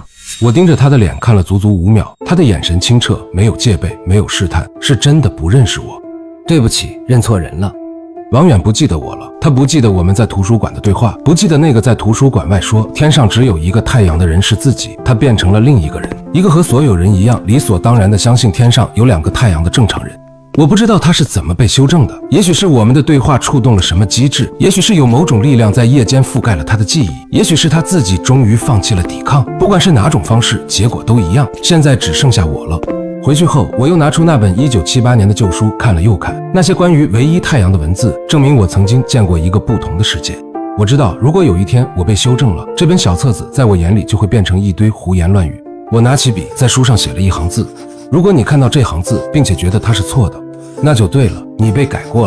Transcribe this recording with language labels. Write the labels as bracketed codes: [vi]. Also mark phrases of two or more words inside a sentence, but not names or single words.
[zh] 我盯着他的臉看了足足5秒，他的眼神清澈，沒有戒備，沒有試探，是真的不認識我。對不起，認錯人了。王遠不記得我了，他不記得我們在圖書館的對話，不記得那個在圖書館外說天上只有1個太陽的人是自己，他變成了另一個人，一個和所有人一樣理所當然的相信天上有2個太陽的正常人。我不知道他是怎麼被修正的，也許是我們的对话觸動了什麼機制，也許是有某種力量在夜間覆蓋了他的記憶，也許是他自己終於放棄了抵抗。不管是哪種方式，結果都一樣。现在只剩下我了。回去後，我又拿出那本1978年的舊書看了又看，那些關於唯一太陽的文字，證明我曾經見過一個不同的世界。我知道，如果有一天我被修正了，這本小冊子在我眼裡就會變成一堆胡言亂語。我拿起筆在書上寫了一行字：如果你看到這行字，並且覺得它是錯的，那就對了，你被改過了。